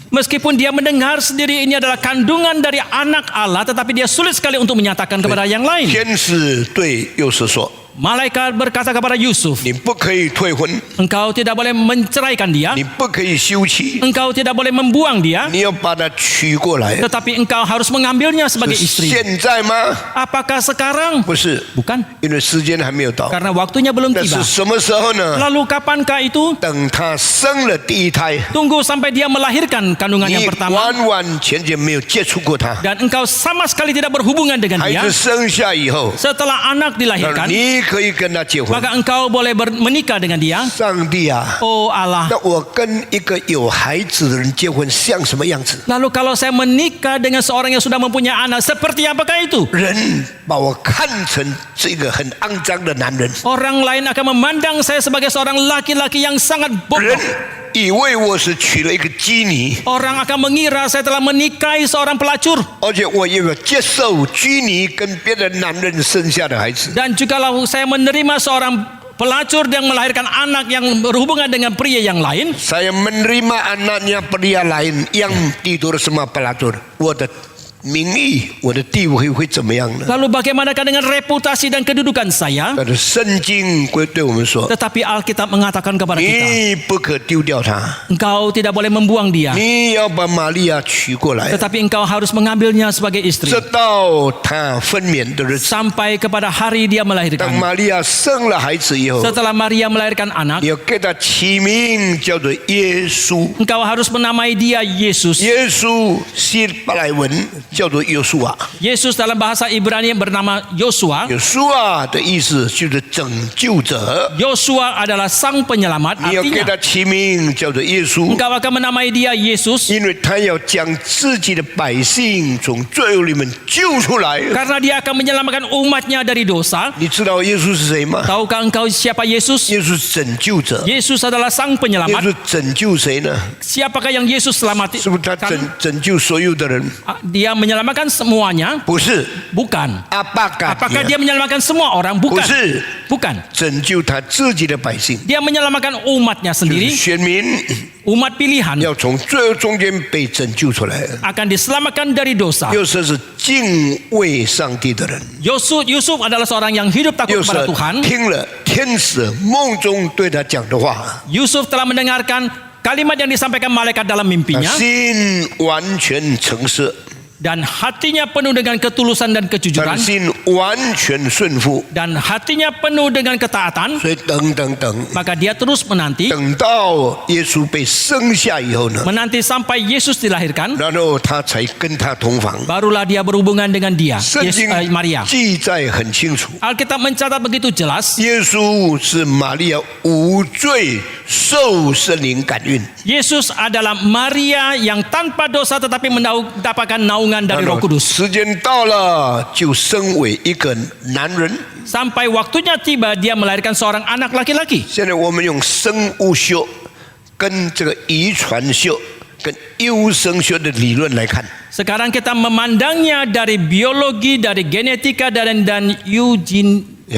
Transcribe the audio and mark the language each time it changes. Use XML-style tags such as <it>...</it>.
<id>Meskipun dia mendengar sendiri ini adalah kandungan dari anak Allah, tetapi dia sulit sekali untuk menyatakan kepada yang lain.</id> <zh>天使对幼时说</zh> <id>Malaikat berkata kepada Yusuf,</id> <zh>你不可以退婚，</zh> <id>engkau tidak boleh menceraikan dia,</id> <zh>你不可以休妻，</zh> <id>engkau tidak boleh membuang dia,</id> <zh>你要把她娶过来。</zh> <id>tetapi engkau harus mengambilnya sebagai</id> <zh>是</zh> <id>istri.</id> <zh>现在吗？</zh> <id>Apakah sekarang?</id> <zh>不是，</zh> <id>Bukan,</id> <zh>因为时间还没有到。</zh> <id>karena waktunya belum</id> <zh>那</zh> <id>tiba.</id> <zh>是什么时候呢？</zh> <id>Lalu kapankah itu?</id> <zh>等她生了第一胎，</zh> <id>Tunggu sampai dia melahirkan kandungan</id> <zh>你</zh> <id>yang pertama</id> <zh>完完全全没有接触过她，</zh> <id>dan engkau sama sekali tidak berhubungan dengan</id> <zh>孩子生下以后，</zh> <id>Setelah anak</id> <zh>那</zh> <id>dilahirkan,</id> <zh>你可以跟她结婚。</zh> <id>maka engkau boleh menikah dengan dia.</id> <zh>上帝啊，</zh> <id>Oh Allah.</id> <zh>那我跟一个有孩子的人结婚像什么样子？</zh> <id>Lalu kalau saya menikah dengan seorang yang sudah mempunyai anak, seperti apakah itu?</id> <zh>人把我看成是一个很肮脏的男人，</zh> <id>Orang lain akan memandang saya sebagai seorang laki-laki yang sangat</id> <zh>人</zh> <id>bodoh.</id> <zh>以为我是娶了一个妓女，</zh> <id>Orang akan mengira saya telah menikahi seorang pelacur.</id> <zh>而且我也要接受妓女跟别的男人生下的孩子。</zh> <id>Dan jugalau saya menerima seorang pelacur yang melahirkan anak yang berhubungan dengan pria yang lain, Saya menerima anaknya pria lain yang tidur sama pelacur.</id> <zh>我的名誉，我的地位会怎么样呢？</zh> <id>lalu bagaimanakah dengan reputasi dan kedudukan saya?</id> <zh>但是圣经会对我们说，</zh> <id>Tetapi Alkitab mengatakan kepada kita,</id> <zh>你不可丢掉他，</zh> <id>engkau tidak boleh membuang dia,</id> <zh>你要把玛利亚娶过来，</zh> <id>tetapi engkau harus mengambilnya sebagai istri</id> <zh>直到他分娩的日子。</zh> <id>sampai kepada hari dia</id> <zh>当</zh> <id>melahirkan.</id> <zh>玛利亚生了孩子以后，</zh> <id>Setelah Maria melahirkan anak,</id> <zh>要给他起名叫做耶稣。</zh> <id>engkau harus menamai dia Yesus.</id> <zh>耶稣希伯来文叫做约书亚。</zh> <id>Yesus dalam bahasa Ibrani bernama Yosua.</id> <zh>约书亚的意思就是拯救者，</zh> <id>Yosua adalah sang penyelamat.</id> <zh>你要给</zh> <id>Artinya</id> <zh>他起名叫做耶稣。</zh> <id>engkau akan menamai dia Yesus</id> <zh>因为他要将自己的百姓从罪恶里面救出来。</zh> <id>karena dia akan menyelamatkan umatnya dari dosa.</id> <zh>你知道耶稣是谁吗？</zh> <id>Tahukah engkau siapa Yesus?</id> <zh>耶稣是拯救者。</zh> <id>Yesus adalah sang</id> <zh>耶</zh> <id>penyelamat.</id> <zh>稣拯救谁呢？</zh> <id>Siapakah yang Yesus selamati?</id> <zh>是不是他拯救所有的人？</zh> <id>Dia menyelamatkan semuanya?</id> <zh>不是，</zh> <id>Bukan. Apakah Apakah dia dia menyelamatkan semua orang? Bukan.</id> <zh>不是</zh> <id>Bukan.</id> <zh>拯救他自己的百姓？</zh> <id>Dia menyelamatkan umatnya</id> <zh>就是</zh> <id>sendiri,</id> <zh>选民</zh> <id>umat pilihan</id> <zh>要从罪恶中间被拯救出来。</zh> <id>akan diselamatkan dari dosa.</id> <zh>又说是敬畏上帝的人，</zh> <id>Yusuf adalah seorang yang hidup takut</id> <zh>又是</zh> <id>kepada Tuhan.</id> <zh>听了天使梦中对他讲的话，</zh> <id>Yusuf telah mendengarkan kalimat yang disampaikan malaikat dalam</id> <zh>他</zh> <id>mimpinya</id> <zh>心完全诚实，</zh> <id>dan hatinya penuh dengan ketulusan dan</id> <zh>他</zh> <id>kejujuran</id> <zh>的心完全顺服。</zh> <id>dan hatinya penuh dengan ketaatan.</id> <zh>所以等，</zh> <id>Maka dia terus menanti</id> <zh>等到耶稣被生下以后呢，</zh> <id>menanti sampai Yesus dilahirkan,</id> <zh>然后他才跟他同房。</zh> <id>barulah dia berhubungan dengan dia,</id> <zh>圣经</zh> <id>Maria.</id> <zh>记载很清楚，</zh> <id>Alkitab mencatat begitu jelas,</id> <zh>耶稣是玛利亚无罪受圣灵感孕。</zh> <id>Yesus adalah Maria yang tanpa dosa tetapi mendapatkan naungan dari Roh Kudus.</id> <zh>时间到了，就生为一个男人。</zh> <id>Sampai waktunya tiba dia melahirkan seorang anak laki-laki.</id> <zh>现在我们用生物学跟这个遗传学跟优生学的理论来看，</zh> <id>Sekarang kita memandangnya dari biologi, dari genetika dan eugen.</id>